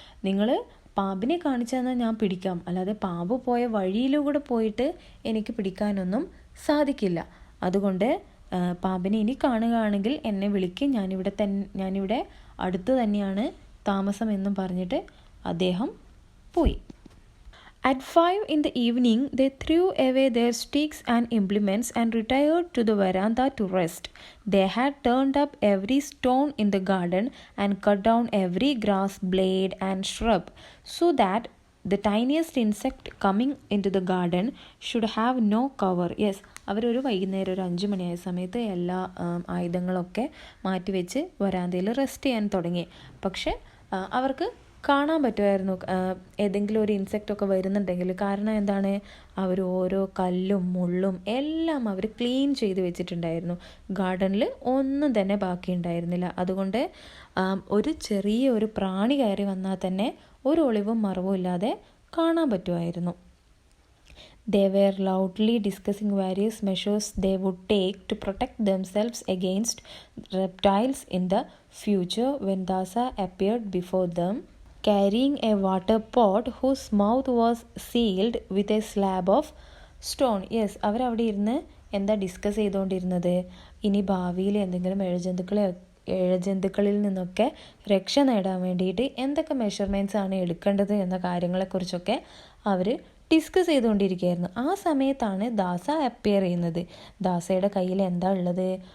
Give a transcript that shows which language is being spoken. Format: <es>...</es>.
<ml>നിങ്ങൾ പാമ്പിനെ കാണിച്ചു തന്നാൽ ഞാൻ പിടിക്കാം, അല്ലാതെ പാമ്പ് പോയ വഴിയിലൂടെ പോയിട്ട് എനിക്ക് പിടിക്കാനൊന്നും സാധിക്കില്ല. അതുകൊണ്ട് പാമ്പിനെ ഇനി കാണുകയാണെങ്കിൽ എന്നെ വിളിക്ക്, ഞാനിവിടെ അടുത്ത് തന്നെയാണ് താമസം എന്നും പറഞ്ഞിട്ട് അദ്ദേഹം പോയി.</ml> <en>At 5 in the evening, they threw away their sticks and implements and retired to the veranda to rest. They had turned up every stone in the garden and cut down every grass blade and shrub, so that the tiniest insect coming into the garden should have no cover.</en> <ml>Yes, അവരൊരു വൈകുന്നേരം ഒരു 5 മണിയായ സമയത്ത് എല്ലാ ആയുധങ്ങളൊക്കെ മാറ്റിവെച്ച് വരാന്തയിൽ rest ചെയ്യാൻ തുടങ്ങി. പക്ഷെ അവർക്ക് കാണാൻ പറ്റുമായിരുന്നു ഏതെങ്കിലും ഒരു ഇൻസെക്റ്റൊക്കെ വരുന്നുണ്ടെങ്കിൽ. കാരണം എന്താണ്? അവർ ഓരോ കല്ലും മുള്ളും എല്ലാം അവർ ക്ലീൻ ചെയ്ത് വെച്ചിട്ടുണ്ടായിരുന്നു. ഗാർഡനിൽ ഒന്നും തന്നെ ബാക്കി ഉണ്ടായിരുന്നില്ല. അതുകൊണ്ട് ഒരു ചെറിയ പ്രാണി കയറി വന്നാൽ തന്നെ ഒരു ഒളിവും മറവും ഇല്ലാതെ കാണാൻ പറ്റുമായിരുന്നു.</ml> <en>They were loudly discussing various measures they would take to protect themselves against reptiles in the future when Dasa appeared before them, carrying a water pot whose mouth was sealed with a slab of stone.</en> <ml>Yes, അവരവിടെ ഇരുന്ന് എന്താ discuss ചെയ്തുകൊണ്ടിരുന്നത്? ഇനി ഭാവിയിൽ എന്തെങ്കിലും ഇഴജന്തുക്കളെ ഇഴജന്തുക്കളിൽ നിന്നൊക്കെ രക്ഷ നേടാൻ വേണ്ടിയിട്ട് എന്തൊക്കെ മെഷർമെൻറ്റ്സ് ആണ് എടുക്കേണ്ടത് എന്ന കാര്യങ്ങളെക്കുറിച്ചൊക്കെ അവർ ഡിസ്കസ് ചെയ്തുകൊണ്ടിരിക്കുകയായിരുന്നു. ആ സമയത്താണ് ദാസ അപ്പിയർ ചെയ്യുന്നത്. ദാസയുടെ കയ്യിൽ എന്താ ഉള്ളത്?</ml>